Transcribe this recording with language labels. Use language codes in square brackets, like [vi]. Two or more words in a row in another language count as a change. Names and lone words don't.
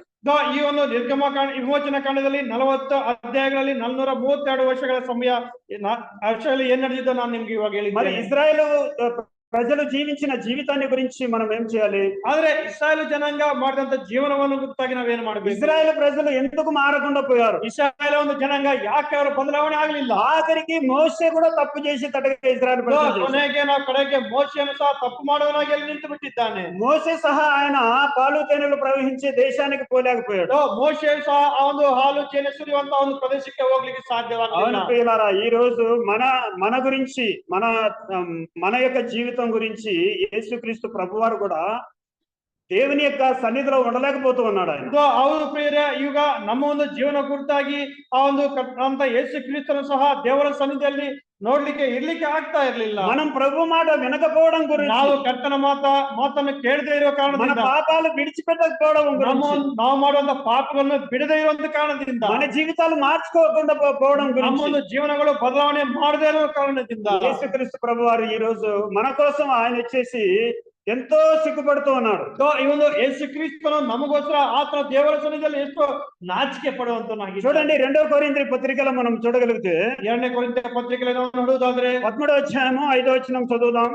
[kn] ಈ ಒಂದು ವಿಮೋಚನ ಕಾಂಡದಲ್ಲಿ 40 ಅಧ್ಯಾಯಗಳಲ್ಲಿ 432 ವರ್ಷಗಳ ಸಮಯ ವರ್ಷದಲ್ಲಿ ಏನ್ ನಡೆದಿದ್ದೋ ನಾನು ನಿಮ್ಗೆ ಇವಾಗ ಹೇಳಿದ್ದೆ. [te] మరి ఇజ్రాయెల్ ప్రజలు జీవించిన జీవితాన్ని గురించి మనం ఏం చేయాలి? [kn] ಆದ್ರೆ ಇಸ್ರಾಯೇಲ್ ಜನಾಂಗ ಮಾಡಿದಂತ ಜೀವನವನ್ನು ಕುರಿತಾಗಿ ನಾವೇನು ಮಾಡಬೇಕು? [te] ఇజ్రాయెల్ ప్రజలు ఎందుకు మారకుండా పోయారు? [kn] ಇಸ್ರಾಯೇಲ್ ಒಂದು ಜನಾಂಗ ಯಾಕೆ ಅವರು ಬದಲಾವಣೆ ಆಗಲಿಲ್ಲ? [te] ఆఖరికి మోషే కూడా తప్పు చేసి తడగా ఇజ్రాయెల్ ప్రజలు చేశారు. [kn] ಕೊನೆಗೆ ನಾವು ಕಡೆಗೆ ಮೋಶೆಯನ್ನು ಸಹ ತಪ್ಪು ಮಾಡುವನಾಗಿ ಅಲ್ಲಿ ನಿಂತು ಬಿಟ್ಟಿದ್ದಾನೆ. [te] మోషే సహా ఆయన పాలు తేనెలు ప్రవహించే దేశానికి పోలేకపోయాడు. [kn] ಮೋಶೆ ಸಹ ಆ ಒಂದು ಹಾಲು ಜೇನು ಸುರಿಯುವಂತ ಒಂದು ಪ್ರದೇಶಕ್ಕೆ ಹೋಗ್ಲಿಕ್ಕೆ ಸಾಧ್ಯವಾಗಲಿಲ್ಲ. [te] అవును ప్రియులారా, ఈ రోజు మన గురించి మన యొక్క జీవితం గురించి యేసుక్రీస్తు ప్రభువారు కూడా దేవుని యొక్క సన్నిధిలో ఉండలేకపోతూ ఉన్నాడు ఆయన. [kn] ಹೌದು ಪ್ರಿಯರೇ, ಈಗ ನಮ್ಮ ಒಂದು ಜೀವನ ಕುರಿತಾಗಿ ಆ ಒಂದು ಅಂತ ಯೇಸು ಕ್ರಿಸ್ತನು ಸಹ ದೇವರ ಸನ್ನಿಧಿಯಲ್ಲಿ ನೋಡ್ಲಿಕ್ಕೆ ಇರ್ಲಿಕ್ಕೆ ಆಗ್ತಾ ಇರ್ಲಿಲ್ಲ. [te] మనం ప్రభు మాట వినకపోవడం గురించి, [kn] ನಾವು ಕರ್ತನ ಮಾತನ್ನು ಕೇಳದೇ ಇರುವ [te] మన [kn] ಕಾರಣದಿಂದ, [te] పాపాలు విడిచిపెట్టకపోవడం గురించి, [kn] ನಾವು ಮಾಡುವಂತ ಪಾಪಗಳನ್ನು ಬಿಡದೇ ಇರುವಂತ ಕಾರಣದಿಂದ, [te] మన జీవితాలు మార్చుకోకుండా పోవడం [kn] ನಮ್ಮ [te] గురించి, [kn] ಒಂದು ಜೀವನಗಳು ಬದಲಾವಣೆ ಮಾಡದೇ ಇರುವ ಕಾರಣದಿಂದ [te] యేసుక్రీస్తు ప్రభువారు ఈ రోజు మన కోసం ఆయన వచ్చేసి ఎంతో సిగ్గుపడుతూ ఉన్నాడు. [kn] ಈ ಒಂದು ಯೇಸು ಕ್ರಿಸ್ತನು ನಮಗೋಸ್ಕರ ಆತನ ದೇವರ ಸನ್ನಿಧಿಯಲ್ಲಿ ಎಷ್ಟು ನಾಚಿಕೆ ಪಡುವಂತನಾಗಿ. [te] చూడండి, 2వ కొరింథీ పత్రికలో మనం చూడగలిగితే [kn] 2ನೇ ಕೊರಿಂಥ ಪತ್ರಿಕೆಯಲ್ಲಿ ನಾವು ನೋಡುವುದಾದ್ರೆ [te] 13వ అధ్యాయము 5వ వచనం చదువుదాం.